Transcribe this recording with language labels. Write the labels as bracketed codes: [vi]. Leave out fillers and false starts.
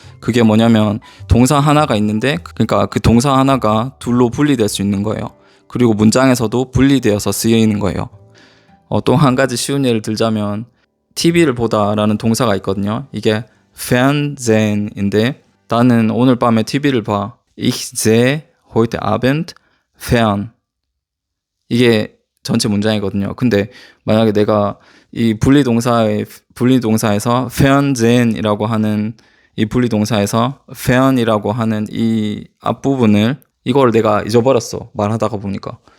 [ko] 그게 뭐냐면 동사 하나가 있는데 그러니까 그 동사 하나가 둘로 분리될 수 있는 거예요. 그리고 문장에서도 분리되어서 쓰이는 거예요. 또 한 가지 쉬운 예를 들자면 TV를 보다라는 동사가 있거든요. 이게 Fernsehen인데 나는 오늘 밤에 TV를 봐. [de] Ich sehe heute Abend fern. [ko] 이게 전체 문장이거든요. 근데 만약에 내가 이 분리동사에서 fernsehen이라고 하는 이 분리동사에서 fern이라고 하는 이 앞부분을 이걸 내가 잊어버렸어. 말하다가 보니까.